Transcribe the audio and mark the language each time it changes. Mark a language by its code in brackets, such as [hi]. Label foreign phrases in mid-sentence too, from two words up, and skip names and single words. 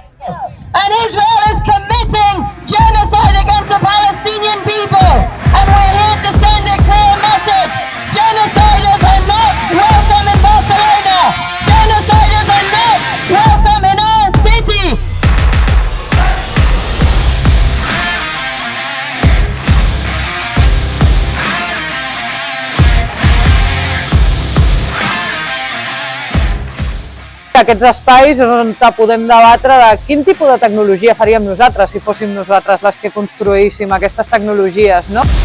[en] And Israel is committing genocide against the Palestinian people. And we're here to send a clear message. Genociders are not welcome in Barcelona. Genociders are not welcome in our city. [ca] Aquests espais és on podem debatre de quin tipus de tecnologia faríem nosaltres si fóssim nosaltres les que construíssim aquestes tecnologies, no?